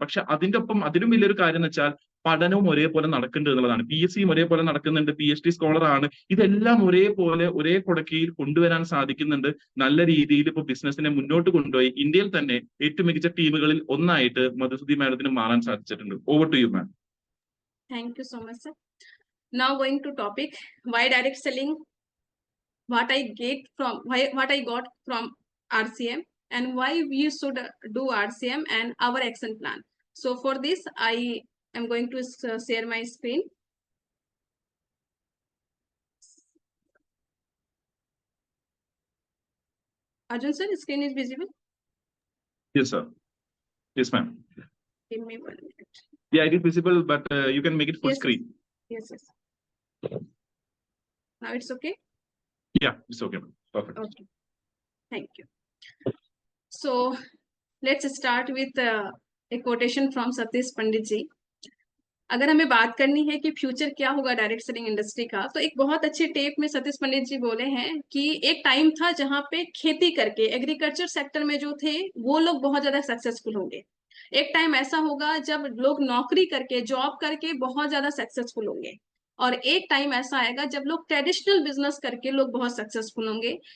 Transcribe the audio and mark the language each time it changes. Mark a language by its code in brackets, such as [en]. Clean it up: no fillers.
[ml] പക്ഷെ അതിന്റെ ഒപ്പം അതിലും വലിയൊരു കാര്യം എന്ന് വെച്ചാൽ പഠനവും ഒരേപോലെ നടക്കുന്നുണ്ട് എന്നുള്ളതാണ്. PSCയും ഒരേപോലെ നടക്കുന്നുണ്ട്, PhD സ്കോളർ ആണ്. ഇതെല്ലാം ഒരേപോലെ ഒരേ കുടക്കീഴിൽ കൊണ്ടുവരാൻ സാധിക്കുന്നുണ്ട്. നല്ല രീതിയിൽ ഇപ്പൊ ബിസിനസിനെ മുന്നോട്ട് കൊണ്ടുപോയി ഇന്ത്യയിൽ തന്നെ ഏറ്റവും മികച്ച ടീമുകളിൽ ഒന്നായിട്ട് മധുസുതി മാഡത്തിന് മാറാൻ സാധിച്ചിട്ടുണ്ട്. [en] Over to you ma'am. Thank you so much, sir. Now going to topic, why direct selling, what I got from RCM, and why we should do RCM and our action plan. So for this, I am going to share my screen. Arjun sir, screen is visible? Yes sir. Yes ma'am. Give me 1 minute. Yeah, it is visible, but you can make it full Yes, screen. Yes. Now it's okay? Yeah, it's okay. Perfect. Okay. Thank you. So let's start with a quotation from Satish Pandit ji. [hi] अगर हमें बात करनी है कि future क्या होगा direct selling industry का, तो एक बहुत अच्छे टेप में सतीश पंडित जी बोले हैं कि एक टाइम था जहां पे खेती करके एग्रीकल्चर सेक्टर में जो थे वो लोग बहुत ज्यादा सक्सेसफुल होंगे। एक टाइम ऐसा होगा जब लोग नौकरी करके जॉब करके बहुत ज्यादा सक्सेसफुल होंगे, और एक टाइम ऐसा आएगा जब लोग ट्रेडिशनल बिजनेस करके लोग बहुत सक्सेसफुल होंगे।